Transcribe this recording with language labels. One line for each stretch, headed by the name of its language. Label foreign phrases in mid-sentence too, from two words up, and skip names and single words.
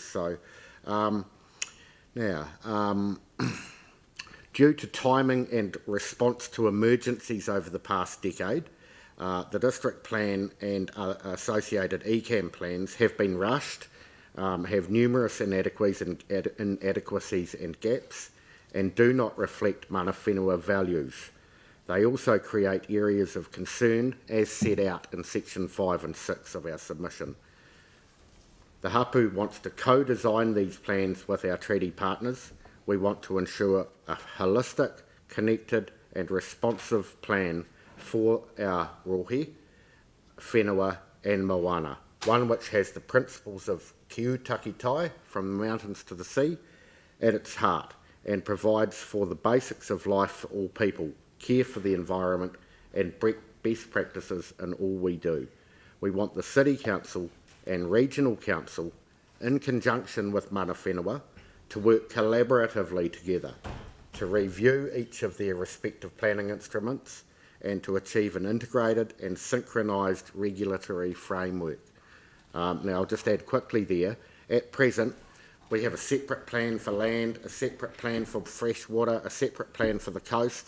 English: So due to timing and response to emergencies over the past decade, the district plan and associated ECAN plans have been rushed, have numerous inadequacies and gaps, and do not reflect
Māori: mana whenua
English: values. They also create areas of concern as set out in Section 5 and 6 of our submission. The Hapū wants to co-design these plans with our treaty partners. We want to ensure a holistic, connected and responsive plan for our rohe, whenua and moana, one which has the principles of
Māori: Kiu Taki Tai,
English: from the mountains to the sea, at its heart, and provides for the basics of life for all people, care for the environment and best practices in all we do. We want the City Council and Regional Council, in conjunction with
Māori: mana whenua,
English: to work collaboratively together to review each of their respective planning instruments and to achieve an integrated and synchronised regulatory framework. Now, I'll just add quickly there, at present, we have a separate plan for land, a separate plan for fresh water, a separate plan for the coast.